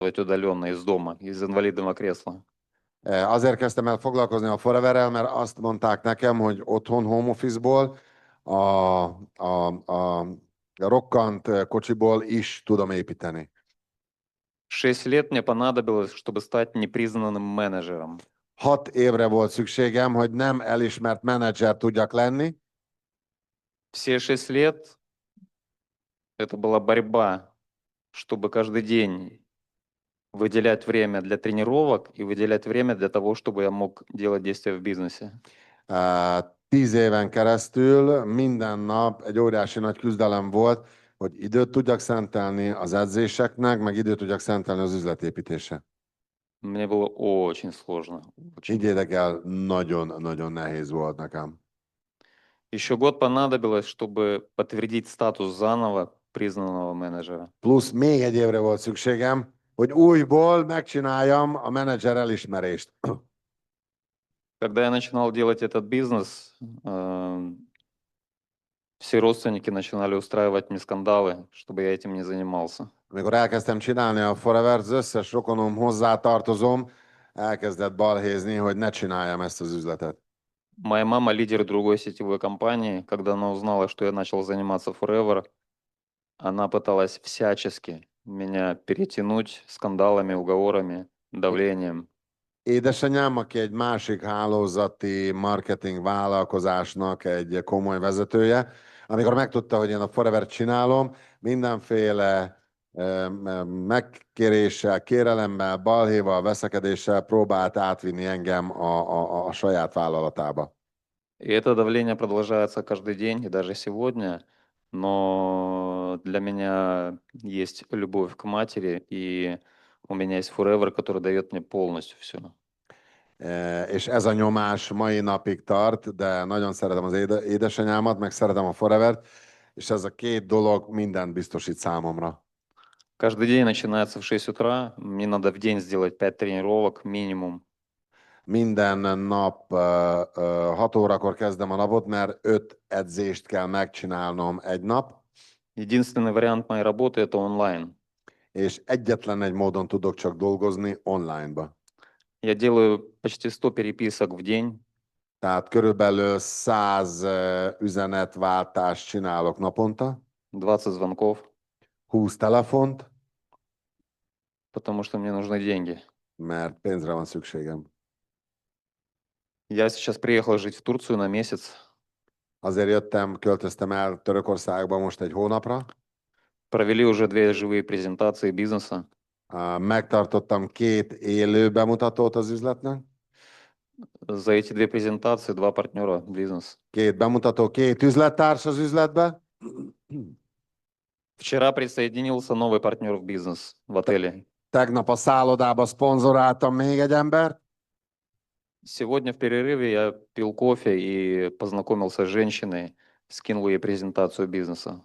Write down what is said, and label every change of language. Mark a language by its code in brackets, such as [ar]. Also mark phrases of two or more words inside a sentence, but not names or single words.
[ru] удаленно из дома, из инвалидного кресла. [hu] Azért kezdtem el foglalkozni a Foreverrel, mert azt mondták nekem, hogy otthon [en] home office- [hu] ból, a rokkant kocsiból is tudom építeni. [ru] 6 лет мне понадобилось, чтобы стать непризнанным менеджером. [hu] 6 évre volt szükségem, hogy nem elismert menedzser tudjak lenni. [ru] Все 6 лет это была борьба, чтобы каждый день выделять время для тренировок и выделять время для того, чтобы я мог делать действия в бизнесе. [hu] 10 éven keresztül minden nap egy óriási nagy küzdelem volt, hogy időt tudjak szentelni az edzéseknek, meg időt tudjak szentelni az üzletépítésre. [ru] Мне было очень сложно. Очень. [hu] Higgyétek el, nagyon-nagyon nehéz volt nekem. [ru] Еще год понадобилось, чтобы подтвердить статус заново признанного менеджера. [hu] Plusz még egy évre volt szükségem, hogy újból megcsináljam a menedzser elismerést. [ru] Когда я начинал делать этот бизнес, все родственники начинали устраивать мне скандалы, чтобы я этим не занимался. [hu] Amikor elkezdtem csinálni a Forever, az összes rokonom, hozzátartozom, elkezdett balhézni, hogy ne csináljam ezt az üzletet. [ru] Моя мама, лидер другой сетевой компании, когда она узнала, что я начал заниматься Forever, она пыталась всячески меня перетянуть скандалами, уговорами, давлением. [hu] Édesanyám, aki egy másik hálózati marketing vállalkozásnak egy komoly vezetője, amikor megtudta, hogy én a Forever csinálom, mindenféle megkéréssel, kérelemmel, balhéval, veszekedéssel próbált átvinni engem a saját vállalatába. [ru] И это давление продолжается каждый день, и даже сегодня, но для меня есть любовь к матери, и у меня есть Forever, который дает мне полностью все. [hu] És ez a nyomás mai napig tart, de nagyon szeretem az édesanyámat, meg szeretem a Forevert, és ez a két dolog mindent biztosít számomra. [ru] Каждый день начинается в 6 утра, мне надо в день сделать 5 тренировок минимум. [hu] Minden nap 6 órakor kezdem a napot, mert 5 edzést kell megcsinálnom egy nap. [ru] Единственный вариант моей работы – это онлайн. [hu] És egyetlen egy módon tudok csak dolgozni online-ba. [ru] Я делаю почти 100 переписок в день. [hu] Tehát körülbelül 100 üzenetváltást csinálok naponta. [ru] 20 звонков. [hu] 20 telefont. [ru] Потому что мне нужны деньги. [hu] Mert pénzre van szükségem. [ru] Я сейчас приехал жить в Турцию на месяц. [hu] Azért jöttem, költöztem el Törökországba most egy hónapra. [ru] Провели уже 2 живые презентации бизнеса. [hu] Megtartottam 2 élő bemutatót az üzletnek. [ru] За эти 2 презентации 2 партнера в бизнес. [hu] 2 bemutató, 2 üzlettárs az üzletbe. [ru] Вчера присоединился новый партнер в бизнес в отеле. [hu] Tegnap a szállodába szponzoráltam még egy embert. [ru] Сегодня в перерыве я пил кофе и познакомился с женщиной, скинул ей презентацию бизнеса.